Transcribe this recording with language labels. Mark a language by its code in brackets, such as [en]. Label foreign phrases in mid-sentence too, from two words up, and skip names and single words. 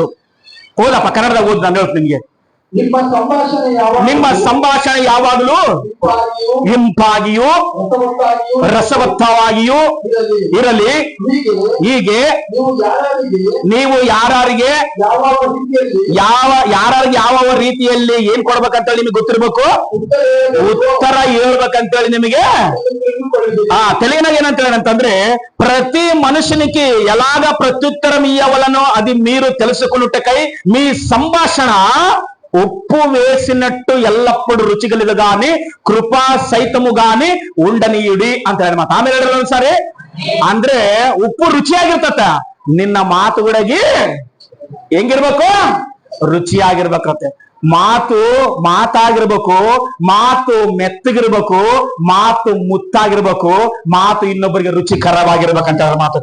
[kn] ಓದಪ್ಪ, ಕನ್ನಡದಾಗ ಓದ್, ನಾನು ಹೇಳ್ತೀನಿ ನಿಮ್ಗೆ. ನಿಮ್ಮ ಸಂಭಾಷಣೆ ಯಾವಾಗಲೂ ಇಂಪಾಗಿಯೂ ರಸವತ್ತವಾಗಿಯೂ ಇರಲಿ. ಹೀಗೆ ನೀವು ಯಾರಿಗೆ ಯಾವ ರೀತಿಯಲ್ಲಿ ಏನ್ ಕೊಡ್ಬೇಕಂತೇಳಿ ನಿಮಗೆ ಗೊತ್ತಿರ್ಬೇಕು, ಉತ್ತರ ಹೇಳ್ಬೇಕಂತೇಳಿ ನಿಮಗೆ ತೆಲುಗಿನಾಗ ಏನಂತ ಹೇಳಂತಂದ್ರೆ, [te] ప్రతి మనుషునికి ఎలాగ ప్రత్యుత్తరం ఇవ్వాలనో అది మీరు తెలుసుకొనుటకై మీ సంభాషణ ఉప్పు వేసినట్టు ఎల్లప్పుడు రుచిగలదు గాని కృపా సైతము గాని ఉండనీయుడి [kn] ಅಂತ ಹೇಳಿ ಮಾತು. ಆಮೇಲೆ ಹೇಳಿದ್ರು ಸರಿ ಅಂದ್ರೆ ಉಪ್ಪು ರುಚಿಯಾಗಿರ್ತತ, ನಿನ್ನ ಮಾತುಗಳಿಗೆ ಹೆಂಗಿರ್ಬೇಕು? ರುಚಿಯಾಗಿರ್ಬೇಕಂತೆ. ಮಾತಾಗಿರ್ಬೇಕು, ಮಾತು ಮೆತ್ತಗಿರ್ಬೇಕು, ಮಾತು ಮುತ್ತಾಗಿರ್ಬೇಕು, ಮಾತು ಇನ್ನೊಬ್ಬರಿಗೆ ರುಚಿಕರವಾಗಿರ್ಬೇಕಂತ ಮಾತು.